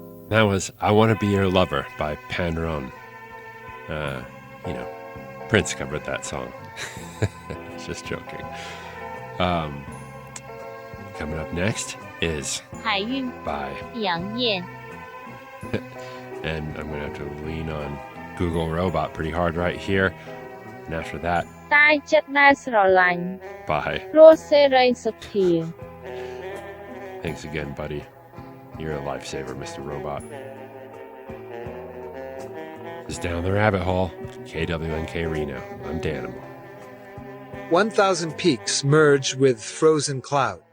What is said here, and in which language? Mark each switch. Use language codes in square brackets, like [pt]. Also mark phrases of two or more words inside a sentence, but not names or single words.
[en] That was I Want to Be Your Lover by Panron. Prince covered that song. Just joking. Coming up next is 海韵 by, 杨业 and I'm going to have to lean on Google Robot pretty hard right here. And after that, ใต้ចិត្តដែលស្រឡាញ់ by. រស់សេរីសុធា Thanks again, buddy. You're a lifesaver, Mr. Robot. This is Down the Rabbit Hole, KWNK Reno. I'm Danimal. 1,000 peaks merge with frozen clouds.